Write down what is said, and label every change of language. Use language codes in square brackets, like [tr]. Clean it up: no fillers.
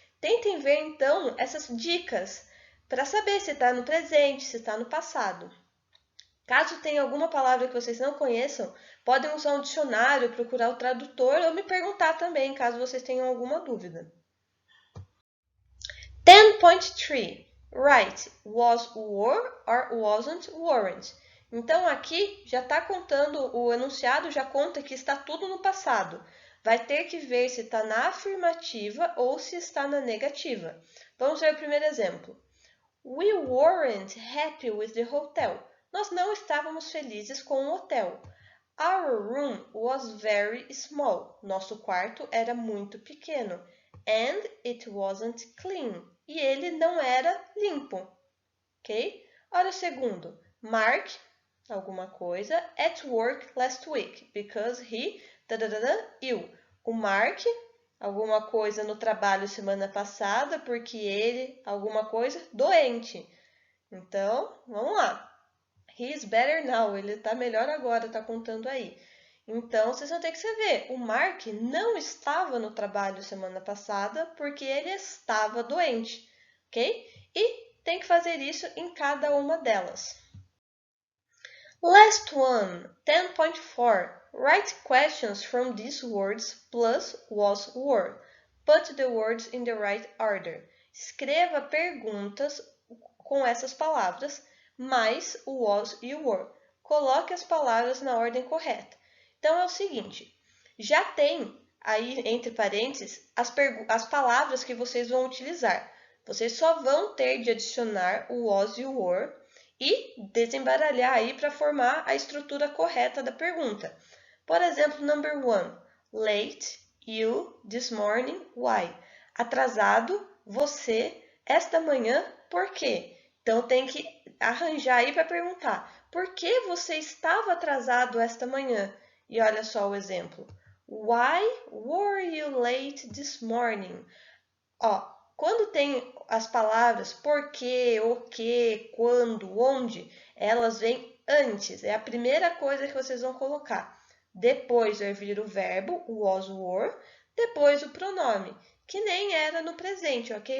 [pt] Tentem ver, então, essas dicas para saber se está no presente, se está no passado. Caso tenha alguma palavra que vocês não conheçam, podem usar um dicionário, procurar o tradutor ou me perguntar também, caso vocês tenham alguma dúvida. 10.3. [en] Write was, were, or wasn't, weren't. [pt] Então, aqui já está contando, o enunciado já conta que está tudo no passado. Vai ter que ver se está na afirmativa ou se está na negativa. Vamos ver o primeiro exemplo. [en] We weren't happy with the hotel. [pt] Nós não estávamos felizes com o hotel. [en] Our room was very small. [pt] Nosso quarto era muito pequeno. [en] And it wasn't clean. [pt] E ele não era limpo. Ok? Olha o segundo. [en] Mark, [pt] alguma coisa, [en] at work last week. Because he, ill. [pt] O Mark, alguma coisa no trabalho semana passada, porque ele, alguma coisa, doente. Então, vamos lá. [en] He is better now. [pt] Ele está melhor agora, está contando aí. Então, vocês vão ter que escrever. O Mark não estava no trabalho semana passada porque ele estava doente, ok? E tem que fazer isso em cada uma delas. [en] Last one, 10.4. Write questions from these words plus was, were. Put the words in the right order. [pt] Escreva perguntas com essas palavras, mais o was e o were. Coloque as palavras na ordem correta. Então, é o seguinte, já tem aí, entre parênteses, as palavras que vocês vão utilizar. Vocês só vão ter de adicionar o was e o were e desembaralhar aí para formar a estrutura correta da pergunta. Por exemplo, [en] number 1, late, you, this morning, why? [pt] Atrasado, você, esta manhã, por quê? Então tem que arranjar aí para perguntar, por que você estava atrasado esta manhã? E olha só o exemplo. [en] Why were you late this morning? [pt] Ó, quando tem as palavras porquê, o que, quando, onde, elas vêm antes. É a primeira coisa que vocês vão colocar. Depois vai vir o verbo, o was, were, depois o pronome, que nem era no presente, ok?